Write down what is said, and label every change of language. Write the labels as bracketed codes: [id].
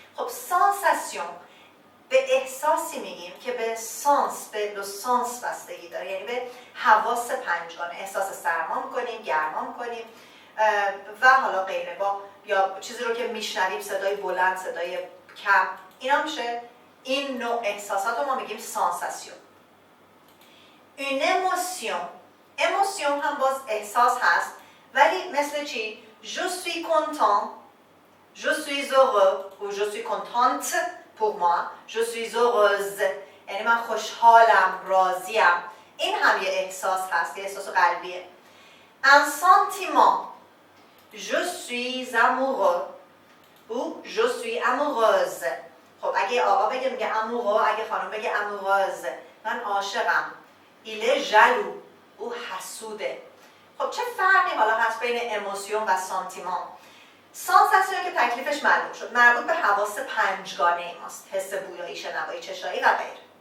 [fa] خب sensation به احساسی میگیم که به سانس، به لو سانس بستگی داره، یعنی به حواس پنجگانه. احساس سرما میکنیم، گرما میکنیم و حالا غیره، با یا چیزی رو که میشنویم، صدای بلند، صدای کم، اینا میشه این نوع احساسات رو ما میگیم سانساسیون. [fr] Une émotion. émotion [fa] هم باز احساس هست، ولی مثل چی؟ [fr] Je suis content, je suis heureux ou je suis contente pour moi, je suis heureuse. [fa] یعنی من خوشحالم، راضیم. این هم یه احساس هست، یه احساس قلبیه. [fr] Un sentiment. Je suis amoureux ou je suis amoureuse. [fa] خب اگه آقا بگه میگه amoureux، اگه خانم بگه amoureuse. من عاشقم. [fr] Il est jaloux. [fa] او حسوده. خب چه فرقی حالا هست بین اموسیون و سانتیمان؟ سانساسیون که تکلیفش معلوم شد، مربوط به حواس پنجگانه ماست، حس بویایی، شنوایی، چشایی و غیره.